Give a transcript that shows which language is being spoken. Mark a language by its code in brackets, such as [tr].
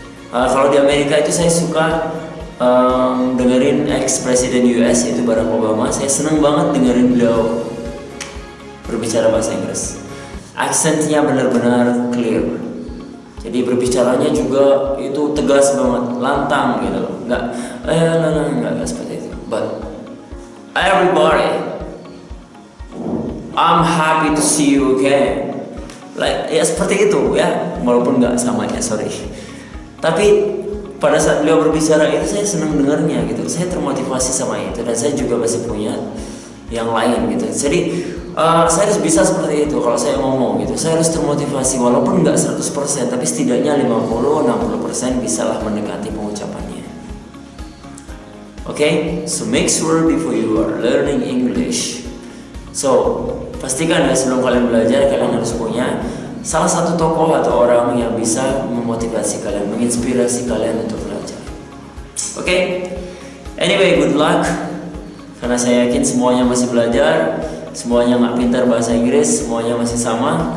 [id] Kalau di Amerika itu saya suka dengerin ex-presiden US yaitu Barack Obama. Saya seneng banget dengerin beliau berbicara bahasa Inggris. Aksennya benar-benar clear. Jadi berbicaranya juga itu tegas banget, lantang gitu loh. Enggak seperti itu. [en] But everybody, I'm happy to see you again. [id] Like ya seperti itu ya, walaupun nggak sama ya, sorry. Tapi pada saat beliau berbicara itu saya senang dengarnya gitu. Saya termotivasi sama itu, dan saya juga masih punya yang lain gitu. Jadi saya harus bisa seperti itu kalau saya ngomong gitu. Saya harus termotivasi walaupun nggak 100%, tapi setidaknya 50-60% bisalah mendekati pengucapannya. [en] Okay, so make sure before you are learning English. [id] So pastikan ya sebelum kalian belajar, kalian harus punya salah satu tokoh atau orang yang bisa memotivasi kalian, menginspirasi kalian untuk belajar. Okay, anyway, good luck. Karena saya yakin semuanya masih belajar, semuanya nggak pintar bahasa Inggris, semuanya masih sama.